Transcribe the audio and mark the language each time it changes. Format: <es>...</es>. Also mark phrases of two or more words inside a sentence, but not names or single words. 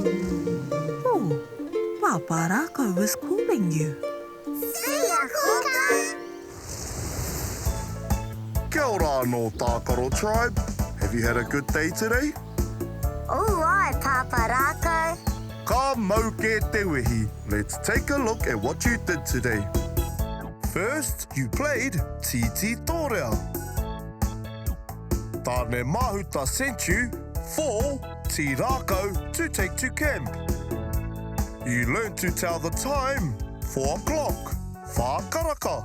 <en>Oh, Pāpā Rākau was calling you. See ya, Kōkā!</en> <mi>Kia ora no Tākaro Tribe.</mi> <en>Have you had a good day today? Oh, ai, Pāpā Rākau.</en> <mi>Ka mau ke te wehi.</mi> <en>Let's take a look at what you did today. First, you played Titi Tōrea. Tāne mahuta sent you 4 Tī Rākau to take to camp. You learned to tell the time, 4 o'clock, whakaraka.</en>